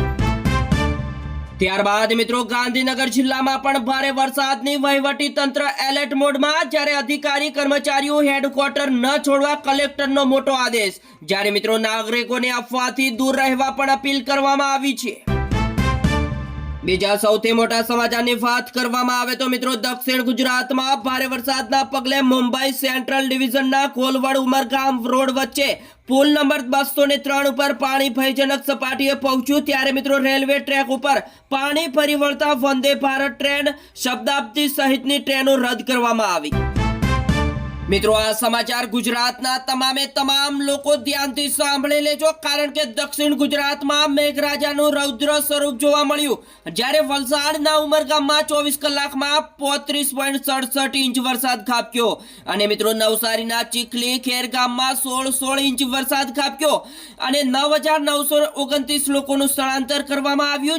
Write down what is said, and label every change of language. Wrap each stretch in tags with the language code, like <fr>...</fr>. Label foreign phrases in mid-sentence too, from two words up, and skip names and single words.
<gu>ત્યારબાદ મિત્રો ગાંધીનગર જિલ્લામાં પણ ભારે વરસાદની વહીવટી તંત્ર એલર્ટ મોડમાં। જ્યારે અધિકારી કર્મચારીઓ હેડક્વાર્ટર ન છોડવા કલેક્ટરનો મોટો આદેશ। જ્યારે મિત્રો નાગરિકોને અફવાથી દૂર રહેવા પણ અપીલ કરવામાં આવી છે। બીજા સૌથી મોટા સમાચારની વાત કરવામાં આવે તો મિત્રો દક્ષિણ ગુજરાતમાં ભારે વરસાદના પગલે મુંબઈ સેન્ટ્રલ ડિવિઝનના કોલવડ ઉમરગામ રોડ વચ્ચે પુલ નંબર 203 પર પાણી ભયજનક સપાટીએ પહોંચ્યું। ત્યારે મિત્રો રેલવે ટ્રેક પર પાણી ફરી વળતા વંદે ભારત ટ્રેન શતાબ્દી સહિતની ટ્રેનો રદ્દ કરવામાં આવી। મિત્રો આ સમાચાર ગુજરાતના તમામે તમામ લોકો ધ્યાનથી સાંભળી લેજો। કારણ કે દક્ષિણ ગુજરાતમાં મેઘરાજાનું રૌદ્ર સ્વરૂપ જોવા મળ્યું। જ્યારે વલસાડના ઉમરગામમાં 24 કલાકમાં 35.67 ઇંચ વરસાદ ખાબક્યો અને મિત્રો નવસારીના ચીખલી ખેરગામમાં 16 ઇંચ વરસાદ ખાબક્યો અને 9,929 લોકોનું સ્થળાંતર કરવામાં આવ્યું।</gu>